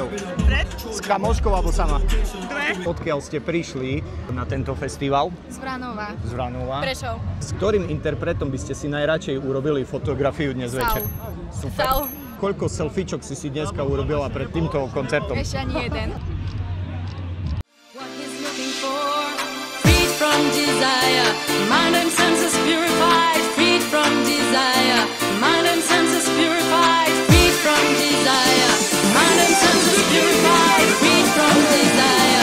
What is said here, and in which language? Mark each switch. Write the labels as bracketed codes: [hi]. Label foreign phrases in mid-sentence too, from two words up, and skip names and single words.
[sk] S kamoškou alebo sama? Odkiaľ ste prišli na tento festival? Z Vranova. Z Vranova. Prešov. S ktorým interpretom by ste si najradšej urobili fotografiu dnes večer? Super. Sau. Koľko selfiečok si dneska urobila pred týmto koncertom? Ešte ani jeden. [en] Freed from desire, mind and senses purified. Freed from desire, mind and senses purified. Freed from desire, mind and senses purified. Freed from desire.